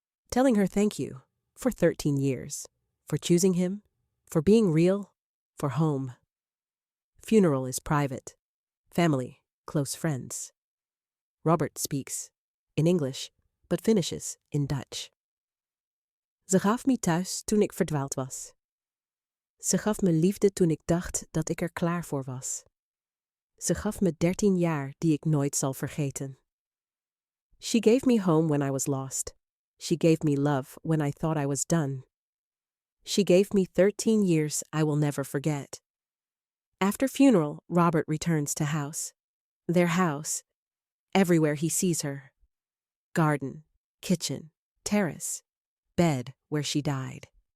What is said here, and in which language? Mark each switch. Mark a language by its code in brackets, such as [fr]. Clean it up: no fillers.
[en] Telling her thank you for 13 years, for choosing him, for being real, for home. Funeral is private. Family, close friends. Robert speaks, in English, but finishes in Dutch. [nl] Ze gaf me thuis toen ik verdwaald was. Ze gaf me liefde toen ik dacht dat ik er klaar voor was. Ze gaf me 13 jaar die ik nooit zal vergeten. [en] She gave me home when I was lost. She gave me love when I thought I was done. She gave me 13 years I will never forget. After funeral, Robert returns to house. Their house. Everywhere he sees her. Garden, kitchen, terrace, bed where she died.